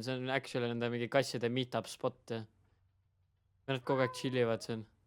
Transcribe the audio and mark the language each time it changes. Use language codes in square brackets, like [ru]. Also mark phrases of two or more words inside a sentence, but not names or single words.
[et] See on actually nende mingi kasside [en] meet-up spot. [et] Nad kogu aeg chillivad siin.